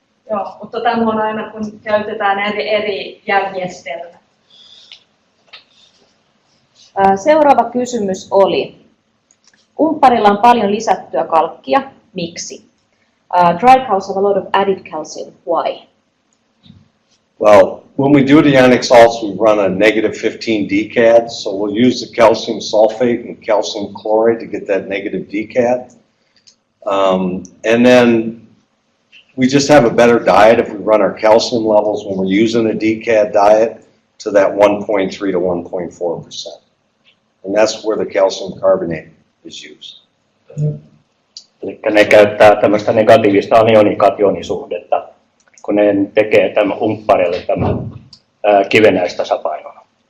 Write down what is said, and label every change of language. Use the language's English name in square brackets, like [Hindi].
[Finnish] Joo, mutta tämä on aina kun käytetään eri järjestelmää. Seuraava kysymys oli, umpparilla on paljon lisättyä kalkkia, miksi? [English] Dry cows have a lot of added calcium, why? Well, when we do the ionic salts, we run a negative 15 decad, so we'll use the calcium sulfate and calcium chloride to get that negative decad. And then we just have a better diet if we run our calcium levels when we're using a decad diet to that 1.3 to 1.4%. And that's where the calcium carbonate is used. [Finnish] Eli ne käyttää tämmöistä negatiivista anioni-kationisuhdetta, kun ne tekee tämän umpparille tämän kivenäistasapainoa.